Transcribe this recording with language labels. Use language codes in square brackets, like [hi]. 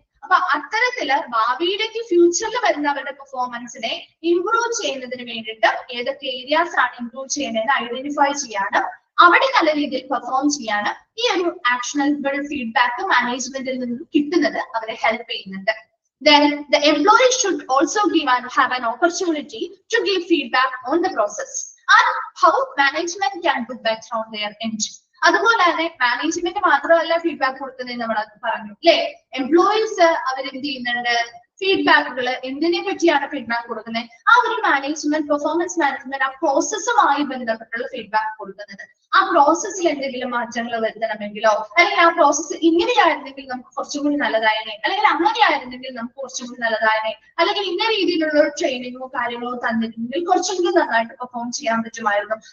[ml] അപ്പൊ അത്തരത്തില് ഭാവിയിലേക്ക് ഫ്യൂച്ചറിൽ വരുന്നവരുടെ പെർഫോമൻസിനെ ഇംപ്രൂവ് ചെയ്യുന്നതിന് വേണ്ടിയിട്ട് ഏതൊക്കെ ഏരിയാസ് ആണ് ഇംപ്രൂവ് ചെയ്യുന്നതെന്ന് ഐഡന്റിഫൈ ചെയ്യാനും അവിടെ നല്ല രീതിയിൽ പെർഫോം ചെയ്യാനും ഈ ഒരു ആക്ഷണബിൾ ഫീഡ്ബാക്ക് മാനേജ്മെന്റിൽ നിന്നും കിട്ടുന്നത് അവരെ ഹെൽപ്പ് ചെയ്യുന്നുണ്ട്. [en] Then the employee should also have an opportunity to give feedback on the process and how management can do better on their end. [ml] അതുപോലെ തന്നെ മാനേജ്മെന്റ് മാത്രമല്ല ഫീഡ്ബാക്ക് കൊടുക്കുന്നത് നമ്മൾ പറഞ്ഞു അല്ലെ. എംപ്ലോയീസ് അവരെന്ത് ചെയ്യുന്നുണ്ട്, ഫീഡ്ബാക്കുകൾ എന്തിനെ പറ്റിയാണ് ഫീഡ്ബാക്ക് കൊടുക്കുന്നത്, ആ ഒരു മാനേജ്മെന്റ് പെർഫോമൻസ് മാനേജ്മെന്റ് ആ പ്രോസസ്സുമായി ബന്ധപ്പെട്ടുള്ള ഫീഡ്ബാക്ക് കൊടുക്കുന്നത്. ആ പ്രോസസ്സിൽ എന്തെങ്കിലും മാറ്റങ്ങൾ വരുത്തണമെങ്കിലോ അല്ലെങ്കിൽ ആ പ്രോസസ്സ് ഇങ്ങനെയായിരുന്നെങ്കിൽ നമുക്ക് കുറച്ചും കൂടി നല്ലതായനെ, അല്ലെങ്കിൽ അങ്ങനെയായിരുന്നെങ്കിൽ നമുക്ക് കുറച്ചും കൂടി നല്ലതായനെ, അല്ലെങ്കിൽ ഇന്ന രീതിയിലുള്ള ഒരു ട്രെയിനിങ്ങോ കാര്യങ്ങളോ തന്നിട്ടുണ്ടെങ്കിൽ കുറച്ചും കൂടി നന്നായിട്ട് പെർഫോം ചെയ്യാൻ പറ്റുമായിരുന്നു.